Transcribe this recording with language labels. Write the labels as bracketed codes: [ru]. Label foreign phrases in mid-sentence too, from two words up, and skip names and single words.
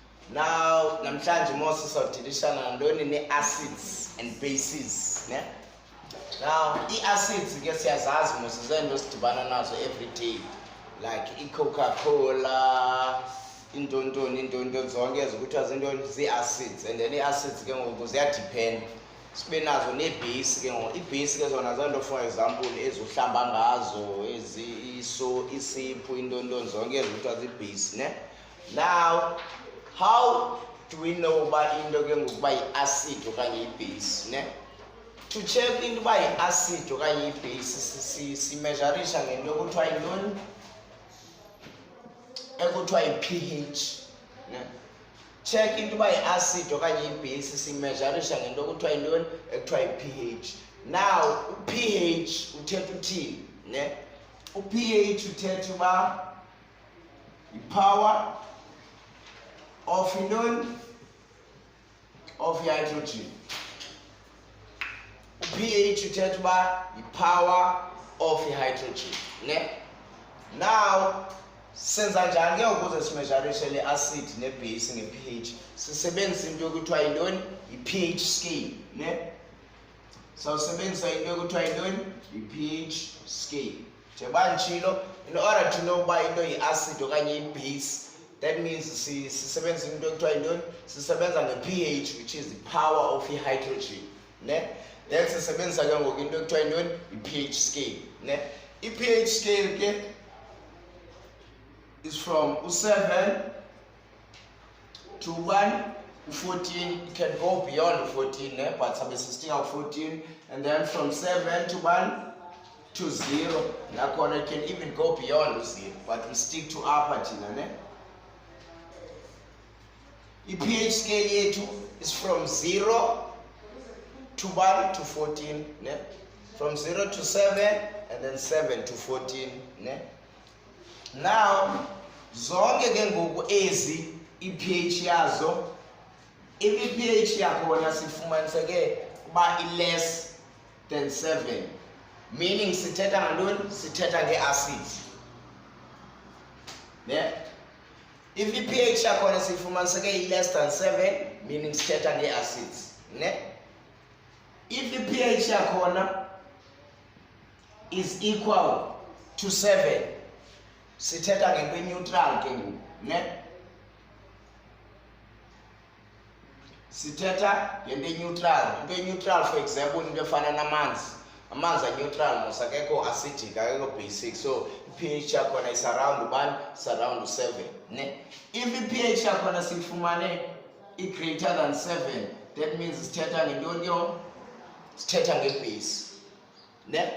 [xh] Now namhlanje mose sawudilishana nantoni ne-acids [en] and bases [xh] ne. Now i-acids ke siyazazi mose zento sidibana nazo [en] every day, like [xh] i-Coca-Cola, intoni zonke ezikuthiwa zintoni zii-acids. [en] And then [xh] i-acids ke ngoku ziyadepend, sibe nazo nee-base ke ngoku. Ii-base ke zona zanto, [en] for example, [xh] ezihlamba ngazo, isiphu, intoni zonke ezikuthiwa zii-base ne. [en] Now how do we know [xh] uba into ke ngoku uba yi-acid okanye i-base ne? [en] To check [xh] into uba yi-acid okanye i-base simeasurisha ngento ekuthiwa yintoni, ekuthiwa yi-pH ne. Check into uba yi-acid okanye i-base simeasurisha ngento ekuthiwa yintoni, ekuthiwa yi-pH. Now u-pH uthetha uthini ne? U-pH uthetha uba [en] yi-power of [xh] intoni, [en] of hydrogen. [xh] pH uthetha uba [en] yi-power of hydrogen [xh] ne. Now senza njani ke ukuze simeasurishe le acid ne-base nge-pH? Sisebenzisa into ekuthiwa yintoni, [en] yi-pH scale [xh] ne. Sawusebenzisa into ekuthiwa yintoni, [en] yi-pH scale. [xh] Njengoba nditshilo, [en] in order to know [xh] uba into yi-acid okanye yi-base, [en] that means [xh] sisebenza into ekuthiwa yintoni, sisebenza nge-pH, [en] which is the power of hydrogen [xh] ne. Then sisebenzisa ke ngoku into ekuthiwa yintoni, [en] i-pH scale ne. I-pH scale ke is from 7 to 14. It can go beyond 14 ne, but [xh] sabe sistika [en] 14. And then from 7 to 0, nakhona it can even go beyond 0, but we stick to upper thina ne. I-pH scale yethu is from 0 to 14 ne, from 0 to 7 and then 7 to 14 ne. [xh] Now zonke ke ngoku ezi i-pH yazo, if i-pH yakhona sifumaniseke uba [en] i-less than 7, [xh] meaning sithetha ngantoni, sithetha nge-acids ne. If i-pH yakhona sifumaniseke [en] i-less than 7, [xh] meaning sithetha nge-acids ne. [en] If [xh] i-pH yakhona [en] is equal to 7, [xh] sithetha ngento e-neutral ke ngoku ne. Sithetha ngento e-neutral. Into e-neutral, [en] for example, [xh] into efana namanzi. Amanzi a-neutral mos, akekho acidic, akekho basic, so i-pH yakhona [en] is around [xh] ubani, [en] is around 7 [xh] ne. If i-pH yakhona siyifumane [en] i-greater than 7, that means [xh] sithetha ngentoni yo, sithetha nge-base ne.